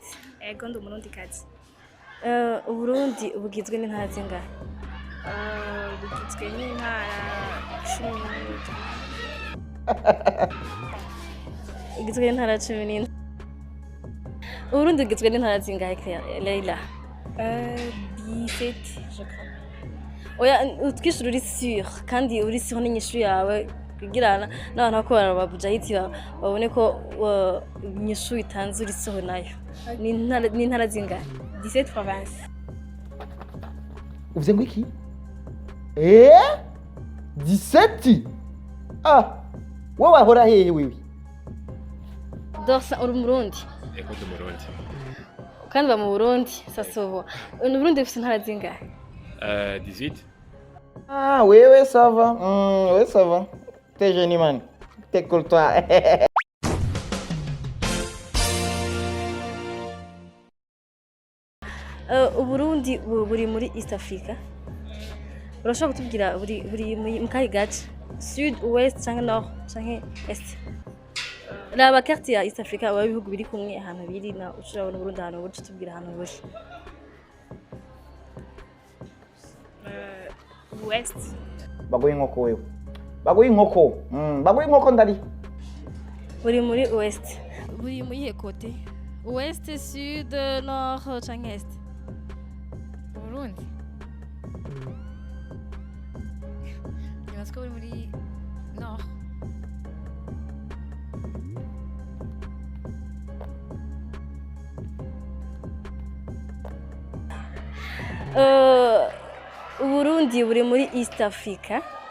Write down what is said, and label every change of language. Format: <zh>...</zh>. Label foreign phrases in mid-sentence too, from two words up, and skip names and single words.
<rn>Ego ndi umurundikazi. Uburundi bugizwe n'intara zingahe? Bugizwe n'intara 10. Bugizwe n'intara 17. Uburundi bugizwe n'intara zingahe Claire? Leila.</rn> <fr>17, je crois.</fr> <rn>Oya utwishura uri sûr kandi uri sûr n'inyishu yawe kugirana n'abantu bakora ba Bujahid babone ko inyishu itanze uri sûr nayo. Ni intara zingahe?</rn> <en>17 provinces.</en> <rn>Uvuze ngo iki? 17? Ah! Wowe wahora hehe wewe? Dorsa uri Murundi Ego du Burundi. kandi ba mu Burundi sasoho. Uburundi bufite intara zingahe? 18.</rn> <fr>Ah, wewe ça va. Ouais, ça va. T'es génie man. T'es cool toi.</fr> <rn>Uburundi buri muri East Africa. Urashobora kutubwira buri mu kahe gace? Sud, Ouest cyangwa Nord cyangwa Est? Raba carte ya East Africa aba bihugu biri kumwe ahantu biri na ushobora kubona Burundi ahantu buri tubwira ahantu buri. Ouest. Bagoye inkoko wewe. Bagoye inkoko. Bagoye inkoko ndari. Buri muri Ouest. Buri muri he côté? Ouest, Sud, Nord cyangwa Est? Burundi. Nibaza ko buri muri Nord. Uburundi buri muri East Africa.</rn>